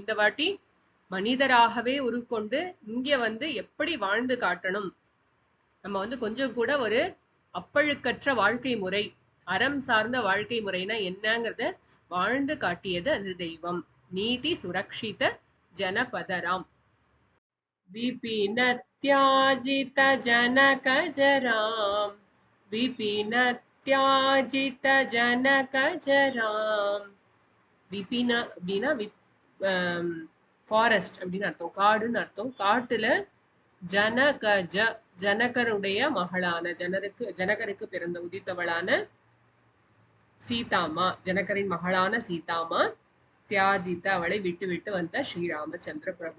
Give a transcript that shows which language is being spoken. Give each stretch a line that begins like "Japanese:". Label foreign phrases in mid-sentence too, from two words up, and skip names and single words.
Tamil: இந்த வாட்டி மனிதராகவே உருக்கொண்டு இங்க வந்து எப்படி வாழ்ந்து காட்டணும், நம்ம வந்து கொஞ்சம் கூட ஒரு அப்பழுக்கற்ற வாழ்க்கை முறை, அறம் சார்ந்த வாழ்க்கை முறைனா என்னங்கிறத வாழ்ந்து காட்டியது அந்த தெய்வம்.
Sanskrit: नीति सुरक्षित जनपदराम्. विपिन त्याजित जनक जराम, विपिन त्याजित जनक जराम.
Tamil: விபின அப்படின்னா ஃபாரஸ்ட் அப்படின்னு அர்த்தம், காடுன்னு அர்த்தம். காட்டுல ஜனகஜ, ஜனகருடைய மகளான, ஜனகருக்கு பிறந்த உதித்தவளான சீதாமா, ஜனகரின் மகளான சீதாமா, தியாஜித்த அவளை விட்டு விட்டு வந்த ஸ்ரீராமச்சந்திர பிரபு.